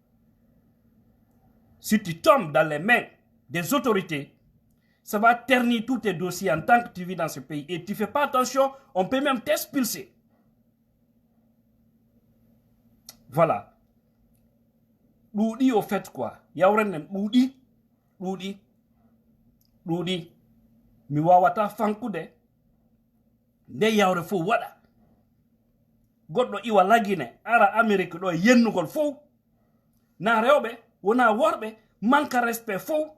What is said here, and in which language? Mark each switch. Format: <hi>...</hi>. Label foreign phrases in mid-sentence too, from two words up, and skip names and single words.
<fr>Si tu tombes dans les mains des autorités, ça va ternir tous tes dossiers en tant que tu vis dans ce pays. Et tu ne fais pas attention, on peut même t'expulser. Voilà. Loudi au fait quoi?</fr> <ff>Yawren loudi. Mi wawata fankude. Nde yawre fo wada. Goddo iwa lagine ara Amerique do yennugol fo. Na rewbe wona worbe manka respect fo.</ff>